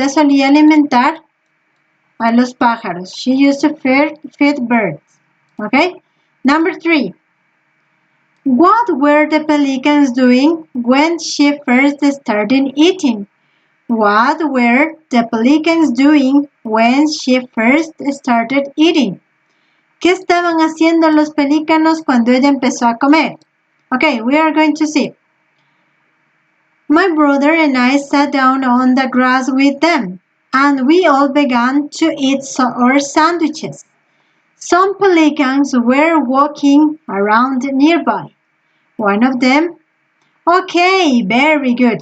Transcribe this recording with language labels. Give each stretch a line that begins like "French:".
Spanish: Ella solía alimentar a los pájaros.
English: She used to feed birds, okay? Number 3. What were the pelicans doing when she first started eating? What were the pelicans doing when she first started eating?
Spanish: ¿Qué estaban haciendo los pelícanos cuando ella empezó a comer?
English: Okay, we are going to see. My brother and I sat down on the grass with them, and we all began to eat our sandwiches. Some pelicans were walking around nearby. One of them, okay, very good.